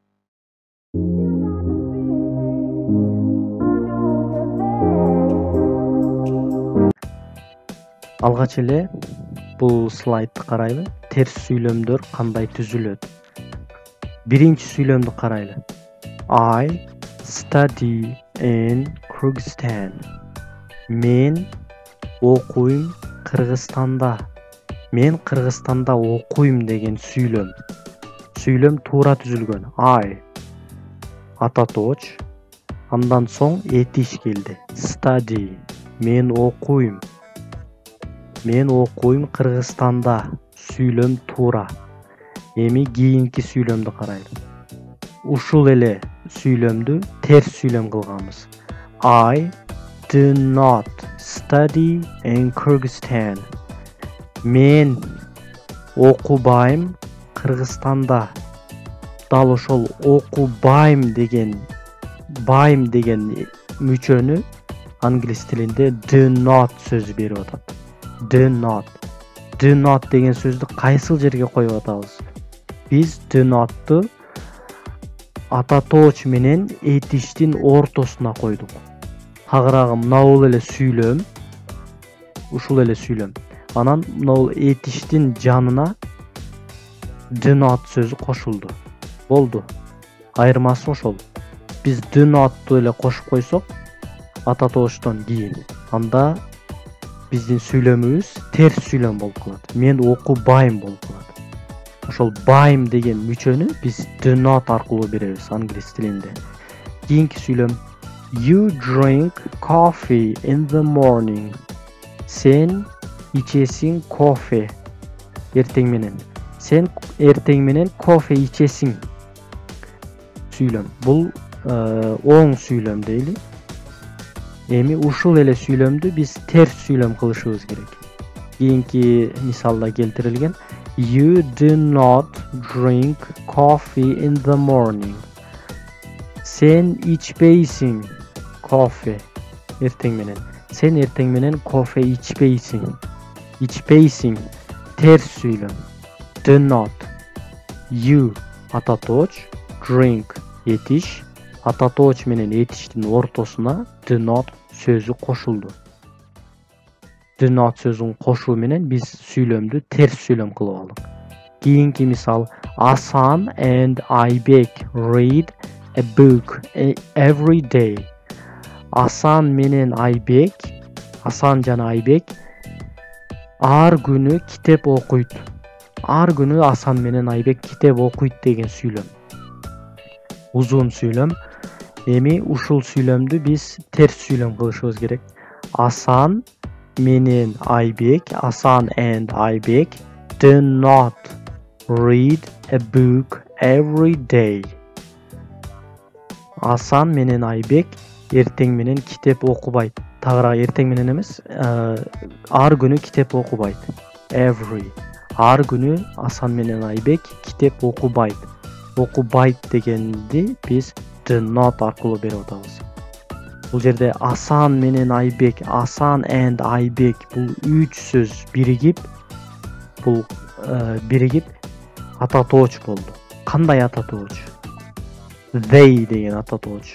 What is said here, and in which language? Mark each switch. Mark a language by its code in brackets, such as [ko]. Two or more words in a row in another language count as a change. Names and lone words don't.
[ky] Алгач эле бул слайдты карайлы. Терс сүйлөмдөр кандай түзүлөт? Биринчи сүйлөмдү карайлы. [en] I study in Kyrgyzstan. [ky] Мен окуйм Кыргызстанда. Мен Кыргызстанда окуйм деген сүйлөм. Сүйлөм туура түзүлгөн. I ата тооч, андан соң этиш келди. Study. Мен окуйм. Мен окуйм Кыргызстанда. Сүйлөм туура. Эми кийинки сүйлөмдү карайлы. Ушул эле сүйлөмдү терс сүйлөм кылганбыз. [en] I do not study in Kyrgyzstan. [ky] Мен окубайм Кыргызстанда. Дал ошол окубайм деген мүчөнү англис тилинде [en] do not [ky] сөзү берип атат. [en] Do not. Do not [ky] деген сөздү кайсыл жерге коюп атабыз? Биз [en] do not'ту [ky] ата тооч менен этиштин ортосуна койдук. Тагыраагы мынабул эле сүйлөм. Ушул эле сүйлөм. Анан мынабул этиштин жанына [en] do not [ky] сөзү кошулду. Болду. Айырмасы ошол. Биз [en] do not'ту [ky] эле кошуп койсок, ата тоочтон кийин, анда биздин сүйлөмүбүз терс сүйлөм болуп калат. Мен окубайм болуп калат. Ошол байм деген мүчөнү биз [en] do not [ky] аркылуу беребиз англис тилинде. Кийинки сүйлөм. [en] You drink coffee in the morning. [ky] Сен ичесиң кофе эртең менен. Сен эртең менен кофе ичесиң. Сүйлөм. Бул оң сүйлөм дейли. Эми ушул эле сүйлөмдү биз терс сүйлөм кылышыбыз керек. Кийинки мисалда келтирилген. [en] You do not drink coffee in the morning. [ky] Сен ичпейсиң кофе эртең менен. Сен эртең менен кофе ичпейсиң. Ичпейсиң терс сүйлөм. [en] Do not. [ky] You ата тооч, drink этиш, ата тооч менен этиштин ортосуна [en] do not [ky] сөзү кошулду. [en] Do not [ky] сөзүн кошуу менен биз сүйлөмдү терс сүйлөм кылып алдык. Кийинки мисал. [en] Asan and Aybek read a book every day. [ky] Асан менен Айбек, Асан жана Айбек ар күнү китеп окуйт. Ар күнү Асан менен Айбек китеп окуйт деген сүйлөм. Узун сүйлөм. Эми ушул сүйлөмдү биз терс сүйлөм кылышыбыз керек. [en] Асан менен Айбек, Асан and Айбек do not read a book every day. [ky] Асан менен Айбек эртең менен китеп окубайт. Тагыраак эртең менен эмес, ар күнү китеп окубайт. Every. Ар күнү Асан менен Айбек китеп окубайт. Окубайт дегенди биз [en] do not [ky] аркылуу берип атабыз. Бул жерде Асан менен Айбек, Асан and Айбек бул 3 сөз биригип ата тооч болду. Кандай ата тооч? They деген ата тооч.